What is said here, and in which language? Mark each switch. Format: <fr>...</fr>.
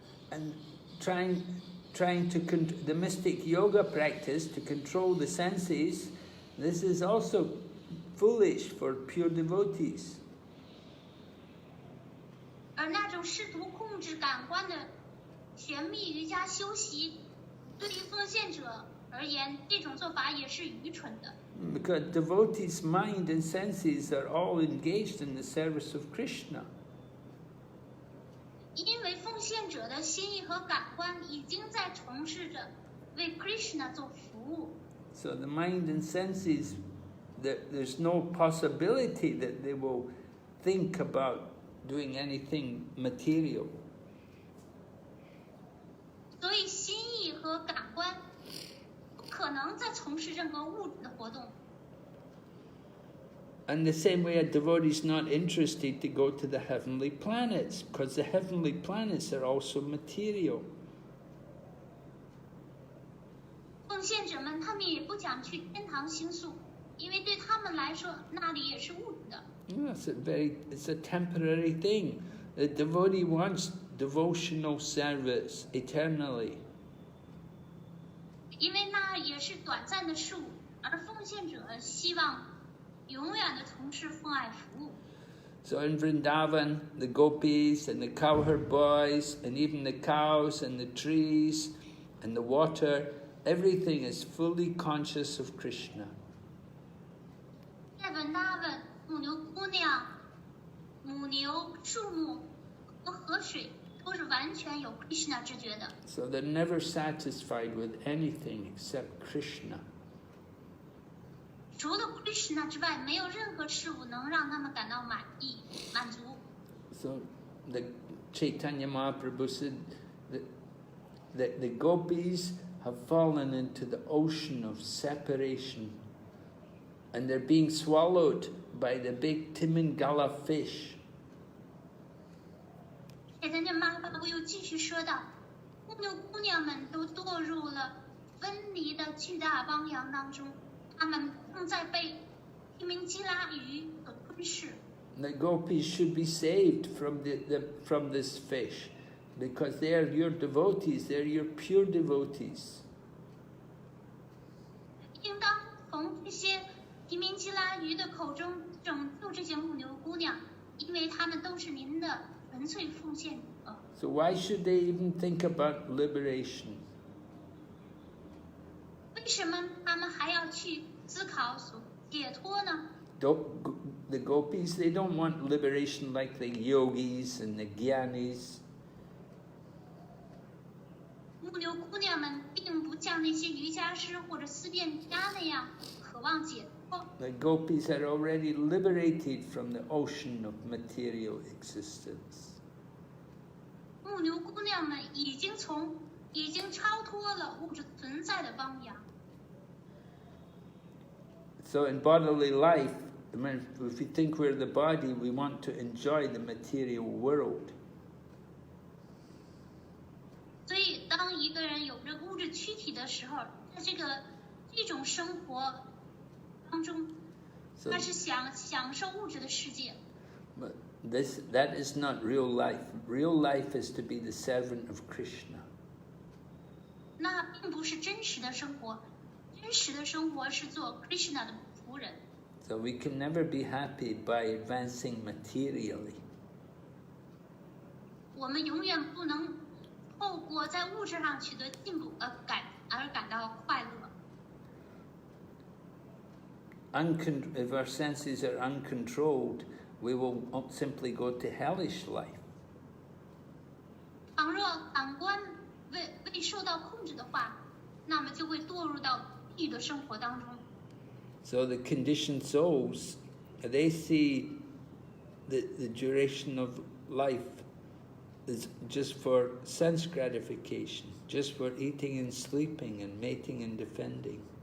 <en>And trying to the mystic yoga practice to control the senses, this is also foolish for pure devotees.</en> <zh>而那种试图控制感官的玄秘瑜伽修习，对于奉献者而言，这种做法也是愚蠢的。</zh> <en>Because devotees' mind and senses are all engaged in the service of Krishna.</en> <zh>因为奉献者的心意和感官已经在从事着为 Krishna 做服务。</zh> <en>So the mind and senses, there's no possibility that they will think about doing anything material.</en> <zh>所以心意和感官不可能再从事任何物质的活动。</zh> <en>And the same way a devotee is not interested to go to the heavenly planets, because the heavenly planets are also material.</en> <zh>奉献者们他们也不想去天堂星宿，因为对他们来说那里也是物质的。</zh> <en>It's a temporary thing. The devotee wants devotional service eternally.</en> <zh>因为那也是短暂的事物，而奉献者希望永远的从事奉爱服务。</zh> <en>So in Vrndavan, the gopis and the cowherd boys, and even the cows and the trees and the water, everything is fully conscious of Krishna.</en> <zh>在Vrndavan，母牛姑娘、母牛、树木和河水都是完全有 Krishna 知觉的。</zh> <en>So they're never satisfied with anything except Krishna.</en> <zh>除了 Krishna 之外，没有任何事物能让他们感到满足。</zh> <en>So the Caitanya Mahaprabhu said that the gopis have fallen into the ocean of separation, and they're being swallowed by the big Timingala fish.</en> <zh>Caitanya Mahaprabhu又继续说道，牧牛姑娘们都堕入了分离的巨大汪洋当中，她们正在被一名基拉鱼所吞噬。</zh> <en>The gopis should be saved from from this fish, because they are your devotees, they're your pure devotees.</en> <zh>应当从这些一名基拉鱼的口中拯救这些牧牛姑娘，因为她们都是您的纯粹奉献者。</zh> <en>So why should they even think about liberation?</en> <zh>为什么他们还要去思考解脱呢？</zh> <en>The gopis, they don't want liberation like the yogis and the gyanis.</en> <zh>牧牛姑娘们并不像那些瑜伽师或者思辨家那样渴望解</zh> <en>The Gopis are already liberated from the ocean of material existence.</en> <zh>牧牛姑娘们已经超脱了物质存在的汪洋。</zh> <en>So in bodily life, if we think we're the body, we want to enjoy the material world.</en> <zh>所以，当一个人有着物质躯体的时候，在这种生活当中，他是享受物质的世界。</zh> <en>But that is not real life. Real life is to be the servant of Krishna.</en> <zh>那并不是真实的生活，真实的生活是做 Krishna 的仆人。</zh> <en>So we can never be happy by advancing materially.</en> <zh>我们永远不能透过在物质上取得进步而感到快乐。</zh> <en>If our senses are uncontrolled, we will simply go to hellish life.</en> <zh>倘若感官未受到控制的话，那么就会堕入到地狱的生活当中。</zh> <en>So the conditioned souls, they see the duration of life is just for sense gratification, just for eating and sleeping and mating and defending.</en>